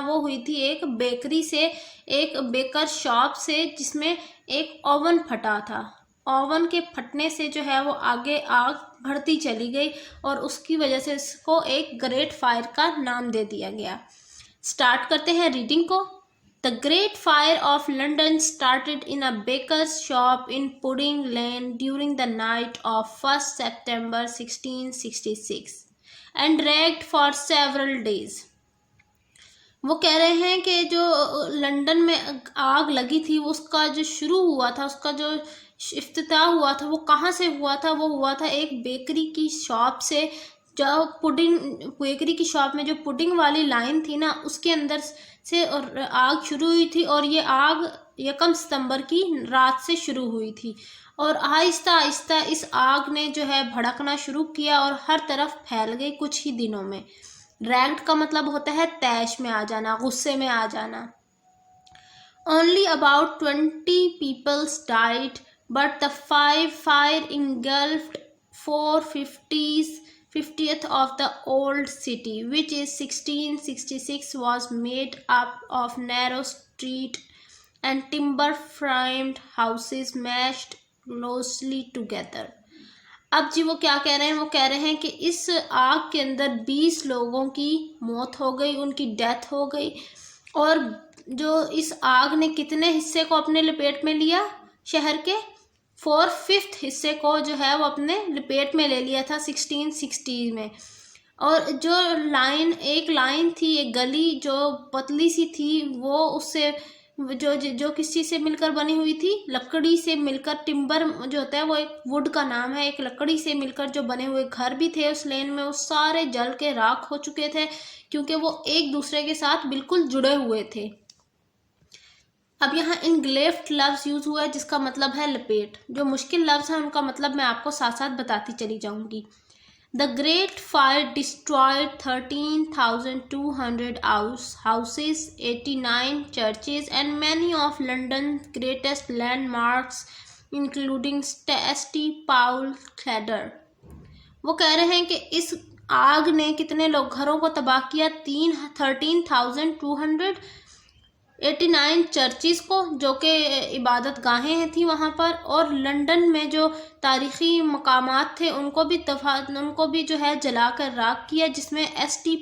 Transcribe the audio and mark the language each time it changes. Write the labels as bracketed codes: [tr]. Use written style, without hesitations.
[hi] वो हुई थी एक बेकरी से, एक बेकर शॉप से, जिसमें एक ओवन फटा था। ओवन के फटने से जो है वो आगे आग बढ़ती चली गई और उसकी वजह से इसको एक ग्रेट फायर का नाम दे दिया गया। स्टार्ट करते हैं रीडिंग को। [en] The Great Fire of London started in a baker's shop in Pudding Lane during the night of 1st September 1666 and raged for several days. [hi] वो कह रहे हैं कि जो लंदन में आग लगी थी उसका जो शुरू हुआ था, उसका जो इफ्तिताह हुआ था, वो कहाँ से हुआ था? वो हुआ था एक बेकरी की शॉप से। जो पुडिंग बेकरी की शॉप में जो पुडिंग वाली लाइन थी ना, उसके अंदर से और आग शुरू हुई थी। और ये आग 1 सितंबर की रात से शुरू हुई थी और आहिस्ता आहिस्ता इस आग ने जो है भड़कना शुरू किया और हर तरफ फैल गई कुछ ही दिनों में। रैग्ड का मतलब होता है तैश में आ जाना, गुस्से में आ जाना। [en] Only about 20 people died, but the fire engulfed 450th of the old city, which is 1666 was made up of narrow street and timber framed houses mashed closely together. [hi] अब जी वो क्या कह रहे हैं? वो कह रहे हैं कि इस आग के अंदर 20 लोगों की मौत हो गई, उनकी डेथ हो गई। और जो इस आग ने कितने हिस्से को अपने लपेट में लिया? शहर के 4/5 हिस्से को जो है वो अपने लपेट में ले लिया था 1660 में। और जो एक लाइन थी, एक गली जो पतली सी थी, वो उससे जो किस चीज़ से मिलकर बनी हुई थी? लकड़ी से मिलकर। टिम्बर जो होता है वो एक वुड का नाम है। एक लकड़ी से मिलकर जो बने हुए घर भी थे उस लेन में, वो सारे जल के राख हो चुके थे क्योंकि वो एक दूसरे के साथ बिल्कुल जुड़े हुए थे। अब यहाँ इंग्लेफ्ट लफ्ज़ यूज़ हुआ है जिसका मतलब है लपेट। जो मुश्किल लफ्ज़ हैं उनका मतलब मैं आपको साथ साथ बताती चली जाऊंगी। [en] The Great Fire destroyed 13,200 houses, 89 churches, and many of London's greatest landmarks, including St. Paul's Cathedral. [hi] वो कह रहे हैं कि इस आग ने कितने लोग घरों को तबाह किया? 13,200, 89 चर्चिज़ को जो कि इबादत गाहें थी वहाँ पर, और लंदन में जो तारीख़ी मकामात थे उनको भी जो है जलाकर राख किया, जिसमें St.